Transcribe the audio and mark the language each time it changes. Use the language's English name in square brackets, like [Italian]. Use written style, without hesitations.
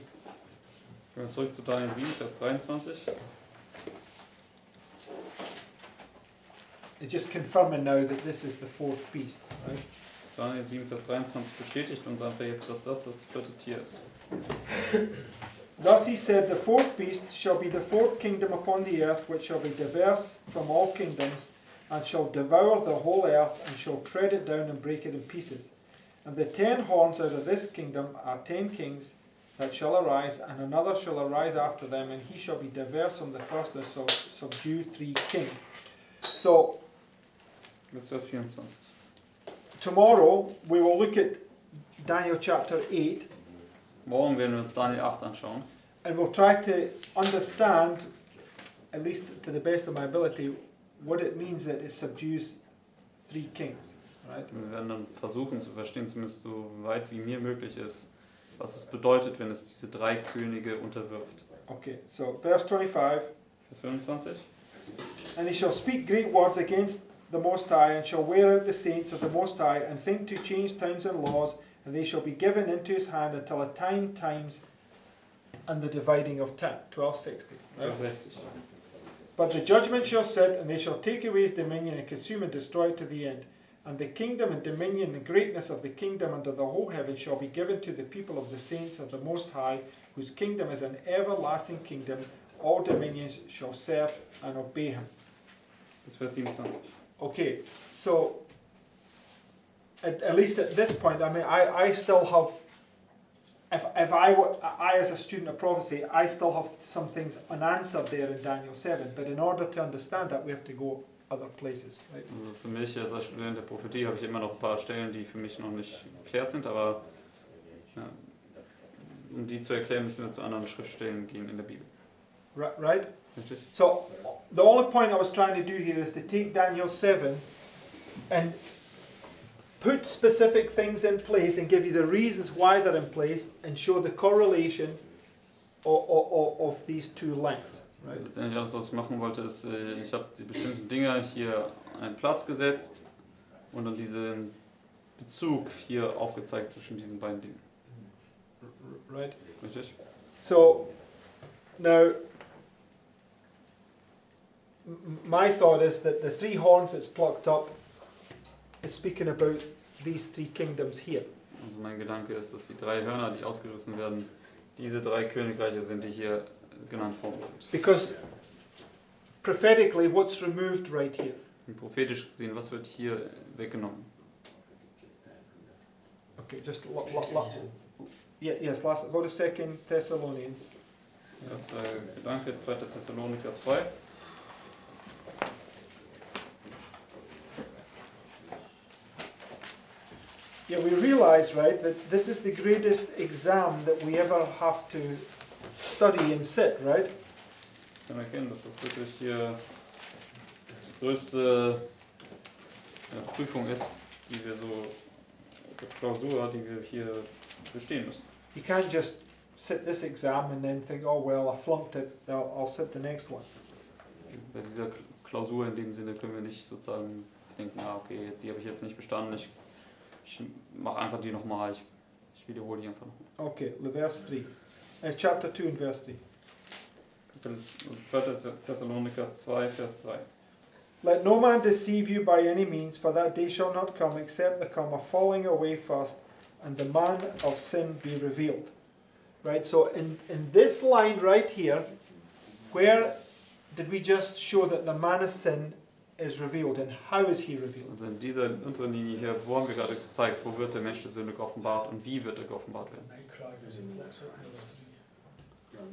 [German] Gehen wir zurück zu Daniel 7, Vers 23. [English] It's just confirming now that this is the 4th beast, right? [German] Daniel 7, Vers 23 bestätigt uns einfach jetzt, dass das 4. Tier ist. [English] Thus he said, the 4th beast shall be the 4th kingdom upon the earth, which shall be diverse from all kingdoms, and shall devour the whole earth, and shall tread it down and break it in pieces. And the 10 horns out of this kingdom are 10 kings that shall arise, and another shall arise after them, and he shall be diverse from the first, and shall subdue 3 kings. So, [German] Bis Vers 24. [English] tomorrow we will look at Daniel chapter 8, [German] Morgen werden wir uns Daniel 8 anschauen. [English] and we'll try to understand, at least to the best of my ability, what it means that it subdues 3 kings, right? [German] Wir werden dann versuchen zu verstehen, zumindest so weit wie mir möglich ist, was es bedeutet, wenn es diese 3 Könige unterwirft. [English] Okay, so verse 25, [German] Vers 25. [English] and he shall speak great words against the Most High, and shall wear out the saints of the Most High, and think to change times and laws, and they shall be given into his hand until a times, and the dividing of time, 1260. Right? 1260. But the judgment shall sit, and they shall take away his dominion, and consume and destroy it to the end. And the kingdom and dominion and greatness of the kingdom under the whole heaven shall be given to the people of the saints of the Most High, whose kingdom is an everlasting kingdom. All dominions shall serve and obey him. [German] Bis Vers 27. [English] Okay, so at least at this point, I mean, I still have, if I as a student of prophecy, I still have some things unanswered there in Daniel 7, but in order to understand that, we have to go other places, right? [German] Also für mich als Student der Prophetie habe ich immer noch ein paar Stellen, die für mich noch nicht geklärt sind, aber ja, um die zu erklären, müssen wir zu anderen Schriftstellen gehen in der Bibel. [English] Right? [German] Richtig? [English] So, the only point I was trying to do here is to take Daniel 7 and put specific things in place and give you the reasons why they're in place and show the correlation of these two lengths. [German] Also [English] Right? [German] letztendlich alles, was ich machen wollte, ist, ich habe die bestimmten Dinge hier an einen Platz gesetzt und dann diesen Bezug hier aufgezeigt zwischen diesen beiden Dingen. [English] Right? [German] Richtig? [English] So, now, my thought is that the three horns that's plucked up is speaking about these three kingdoms here. [German] Also mein Gedanke ist, dass die 3 Hörner, die ausgerissen werden, diese 3 Königreiche sind, die hier genannt worden sind. [English] Because prophetically, what's removed right here? [German] Und prophetisch gesehen, was wird hier weggenommen? [English] Okay, just yes, go to 2 Thessalonians. [German] Als Gedanke 2. Thessaloniker 2. [English] Yeah, we realize, right, that this is the greatest exam that we ever have to study and sit, right? [German] Ich kann erkennen, dass das wirklich hier die größte Prüfung ist, die wir so, Klausur, die wir hier bestehen müssen. [English] You can't just sit this exam and then think, oh well, I flunked it, I'll sit the next one. [German] Bei dieser Klausur in dem Sinne können wir nicht sozusagen denken, okay, die habe ich jetzt nicht bestanden, ich mache einfach die nochmal, ich wiederhole die einfach nochmal. [English] Okay, verse 3. Chapter 2 and verse 3. [German] 2. Thessaloniker 2, Vers 3. [English] Let no man deceive you by any means, for that day shall not come, except there come a falling away first, and the man of sin be revealed. Right, so in this line right here, where did we just show that the man of sin is revealed, and how is he revealed? [German] Also in dieser unteren Linie hier, wo haben wir gerade gezeigt, wo wird der Mensch der Sünde geoffenbart und wie wird er geoffenbart werden? [English] Night cry was in what's up the other three?